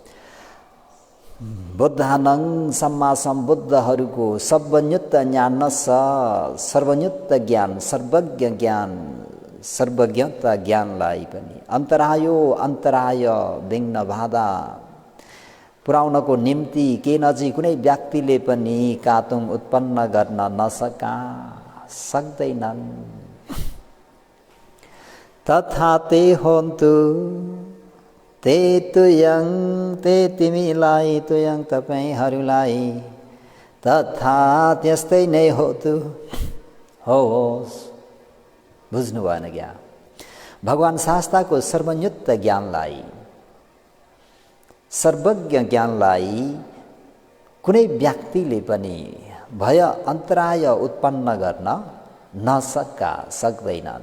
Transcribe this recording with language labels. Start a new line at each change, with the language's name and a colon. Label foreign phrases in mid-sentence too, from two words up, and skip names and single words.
Nepali: बुद्धानं सम्मा सम्बुद्धहरूको सर्वज्ञत्व ज्ञान सर्वज्ञत्व ज्ञान, सर्वज्ञ ज्ञान, सर्वज्ञता ज्ञानलाई पनि अन्तराय विघ्न बाधा पुर्याउनको निम्ति केनचि कुनै व्यक्तिले पनि कातुं उत्पन्न गर्न नसका सक्दैनन्।
Pali: तथा ते होन्तु,
Nepali: ते तुयं ते तिमीलाई तुयं तपाईँहरूलाई तथा त्यस्तै नै होतु होस्। बुझ्नु भएन क्या? भगवान शास्ताको सर्वज्ञत्व ज्ञानलाई, सर्वज्ञ ज्ञानलाई कुनै व्यक्तिले पनि भय अन्तराय उत्पन्न गर्न सक्दैनन्।